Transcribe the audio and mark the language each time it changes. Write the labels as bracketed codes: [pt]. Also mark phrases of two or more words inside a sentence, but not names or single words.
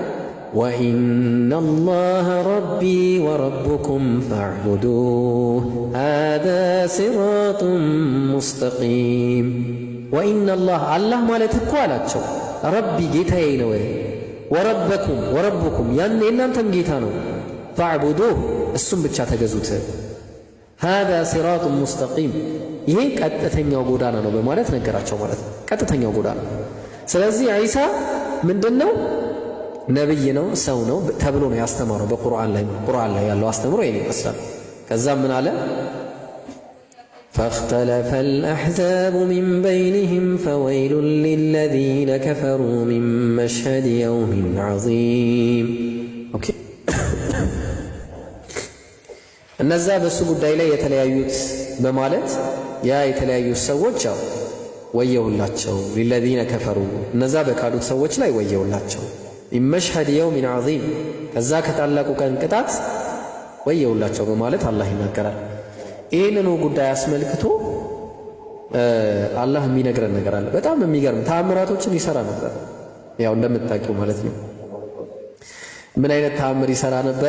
[ar] وإن الله ربي وربكم فاعبدوه هذا صراط مستقيم። [am] ወኢነላህ አላህ ማለት እኮ አላቸው ረቢ ጌታዬ ነው፣ ወረቡኩም ያን የእናንተም ጌታ ነው፣ ፈዕቡዱህ እሱም ብቻ ተገዙት፣ [ar] هذا صراط مستقيم [am] ይሄ ቀጥተኛው ጎዳና ነው በማለት ነገራቸው ማለት ነው። ቀጥተኛው ጎዳና። ስለዚህ ዒሳ ምንድነው? ነብይ ነው፣ ሰው ነው ተብሎ ነው ያስተማረው በቁርአን ላይ ያለው አስተምሮ ይሄን ይመስላል። ከዛም ምን አለ? [ar] فاختلف الأحزاب من بينهم فويل للذين كفروا من مشهد يوم عظيم ኦኬ [am] እነዛ በሱ ጉዳይ ላይ የተለያዩት በማለት ያ የተለያዩት ሰዎች ያው ወየውላቸው [ar] للذين كفروا [am] እነዛ በካዱት ሰዎች ላይ ወየውላቸው [ar] مشهد يوم عظيم [am] ከዛ ከታላቁ ቀን ቅጣት ወየውላቸው በማለት አላህ ይናገራል። ይህንኑ ጉዳይ አስመልክቶ አላህ የሚነግረን ነገር አለ። በጣም የሚገርም ተአምራቶችን ይሰራ ነበር፣ ያው እንደምታውቂው ማለት ነው። ምን አይነት ተአምር ይሰራ ነበረ?